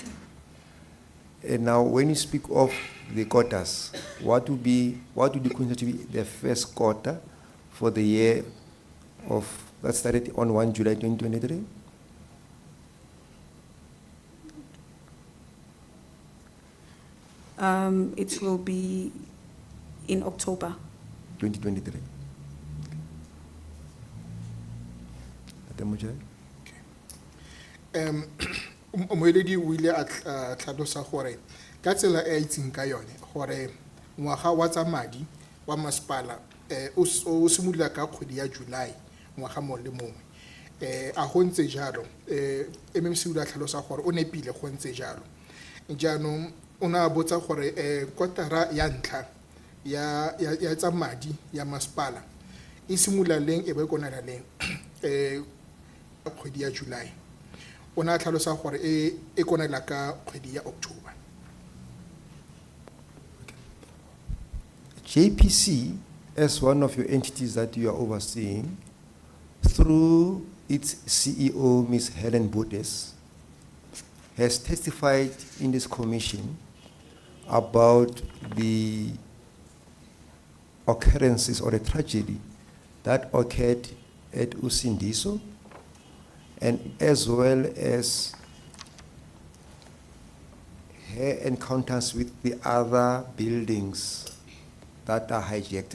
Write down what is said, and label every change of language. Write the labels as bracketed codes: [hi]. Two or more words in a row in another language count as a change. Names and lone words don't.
[en] And now, when you speak of the quarters, what would you consider to be the first quarter for the year that started on 1 July 2023? It will be in October. 2023. [tn] Moeledi o ile a tlhalosa gore ka tsela e a itseng ka yone gore ngwaga wa tsa madi wa masepala o simolola ka kgwedi ya July ngwaga mo le mongwe a go ntse jalo MMC o ile a tlhalosa gore o nepile go ntse jalo jaanong o na botsa gore kotara ya ntlha ya tsa madi ya masepala e simolola leng e be kona la leng kgwedi ya July o na tlhalosa gore e konela ka kgwedi ya October. [en] JPC, as one of your entities that you are overseeing, through its CEO, Ms. Helen Botes, has testified in this commission about the occurrences or a tragedy that occurred at Usindiso, and as well as her encounters with the other buildings that are hijacked.